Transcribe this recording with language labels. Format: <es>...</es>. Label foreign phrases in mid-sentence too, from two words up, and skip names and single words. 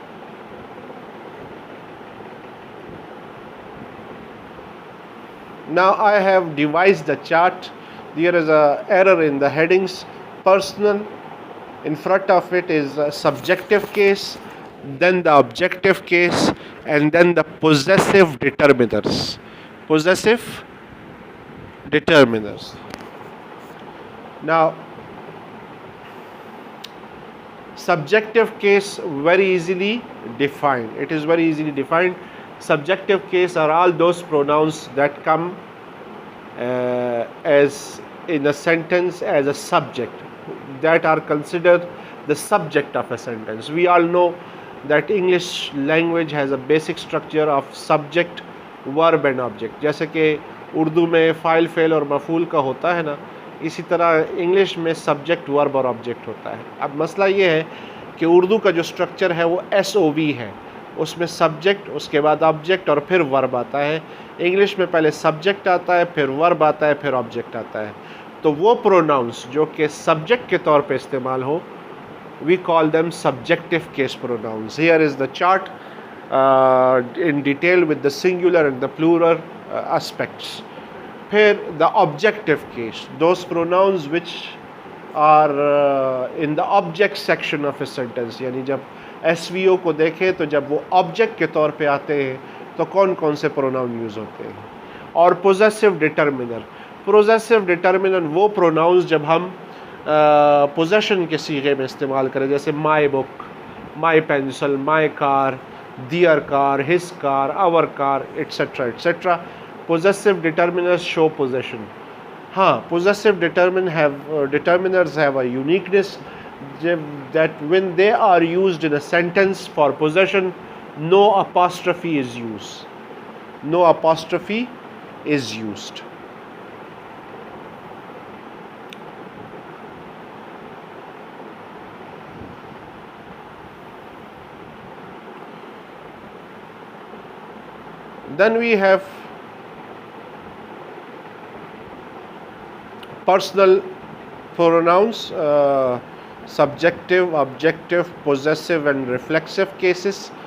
<en>Now I have devised a chart. There is a error in the headings. Personal, in front of it is a subjective case, then the objective case, and then the possessive determiners. Possessive determiners. Now, subjective case very easily defined. It is very easily defined. Subjective case are all those pronouns that come as in a sentence as a subject, that are considered the subject of a sentence. We all know that English language has a basic structure of subject, verb and object.</en> <ur>جیسے کہ اردو میں فاعل فعل اور مفعول کا ہوتا ہے نا، اسی طرح انگلش میں</ur> <en>subject, verb</en> <ur>اور آبجیکٹ ہوتا ہے. اب مسئلہ یہ ہے کہ اردو کا جو سٹرکچر ہے وہ SOV ہے. اس میں سبجیکٹ، اس کے بعد آبجیکٹ اور پھر ورب آتا ہے. انگلش میں پہلے سبجیکٹ آتا ہے، پھر ورب آتا ہے، پھر آبجیکٹ آتا ہے. تو وہ پروناؤنز جو کہ سبجیکٹ کے طور پہ استعمال ہو,</ur> <en>we call them subjective case pronouns. Here is the chart in detail with the singular and the plural aspects. फिर the objective case, those pronouns which are in the object section of a sentence.</en> <ur>یعنی جب SVO کو دیکھیں تو جب وہ آبجیکٹ کے طور پہ آتے ہیں تو کون کون سے</ur> <en>pronoun use</en> <ur>ہوتے ہیں.</ur> <en>और possessive determiner. possessive determiner</en> <ur>وہ پروناؤنز جب ہم پوزیشن کے صیغے میں استعمال کریں، جیسے</ur> <en>my book, my pencil, my car, their car, his car, our car, etcetera etcetera. possessive determiners show possession. हाँ, possessive determiners have a uniqueness that when they are used in a sentence for possession, no apostrophe is used. No apostrophe is used. Then we have personal pronouns, subjective, objective, possessive and reflexive cases.</en>